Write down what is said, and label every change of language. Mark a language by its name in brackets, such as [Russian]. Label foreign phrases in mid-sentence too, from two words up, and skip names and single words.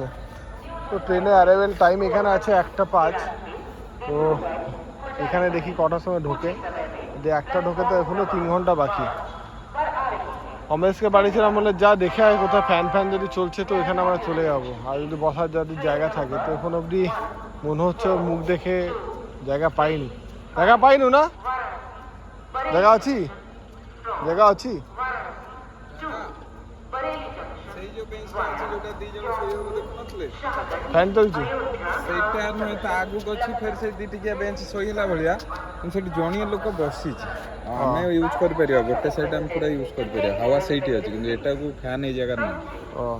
[Bangla] তো ট্রেনে [English] arrival time [Bangla] এখানে আছে 1টা 5, তো এখানে দেখি কটার সময় ঢোকে, যে 1টা ঢোকে, তো এখনও 3 ঘন্টা বাকি। অমরেশকে বাড়িছিলাম বলে যা দেখে আয় কোথাও ফ্যান যদি চলছে, তো এখানে আমরা চলে যাবো, আর যদি বসার যদি জায়গা থাকে, তো এখন অবধি মনে হচ্ছে ওর মুখ দেখে জায়গা পাইনি না, জায়গা আছি। [Odia] ସେଇ ଯୋଉ ବେଞ୍ଚ ଅଛି ଯୋଉଟା ଦି ଜଣ ଶୋଇବାକୁ ଦେଖୁନଥିଲେ, ଫ୍ୟାନ୍ ଚଲୁଛି, ସେଇଟା ନୁହେଁ, ତା ଆଗକୁ ଅଛି ଫେର ସେ ଦି ଟିକିଆ ବେଞ୍ଚ ଶୋଇଲା ଭଳିଆ, କିନ୍ତୁ ସେଠି ଜଣିଏ ଲୋକ ବସିଛି। ଆମେ ୟୁଜ୍ କରିପାରିବା, ଗୋଟେ ସାଇଡ୍ ଆମେ ପୁରା ୟୁଜ୍ କରିପାରିବା, ହାୱା ସେଇଠି ଅଛି, କିନ୍ତୁ ଏଟାକୁ ଫ୍ୟାନ୍ ଏଇ ଜାଗାରେ ନାହିଁ,